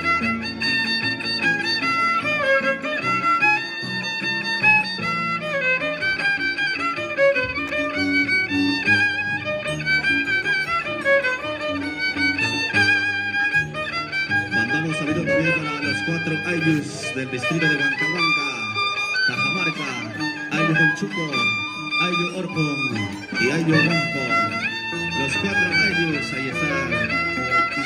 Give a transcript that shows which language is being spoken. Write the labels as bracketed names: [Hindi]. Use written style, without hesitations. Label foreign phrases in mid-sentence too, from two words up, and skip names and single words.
[Spanish] Mandamos saludos también para los 4 Ayllus del distrito de Huancahuanca, Cajamarca, Ayllu Conchuco, Ayllu Orpon y Ayllu Rampo. Los 4 Ayllus, ahí está.